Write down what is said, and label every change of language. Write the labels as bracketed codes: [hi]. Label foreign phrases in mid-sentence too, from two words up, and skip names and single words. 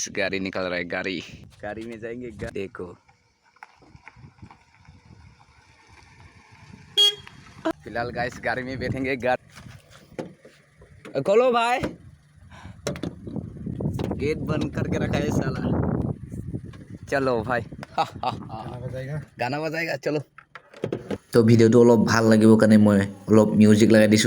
[hi] गाड़ी निकल रहा है, गाड़ी में जाएंगे। देखो फिलहाल गाइस गाड़ी में बैठेंगे। खोलो भाई, गेट बंद करके रखा है साला। चलो भाई गाना बजाएगा चलो। [as] तो ভিডিঅ'টো অলপ ভাল লাগিব কাৰণে মই অলপ মিউজিক লগাই দিছোঁ।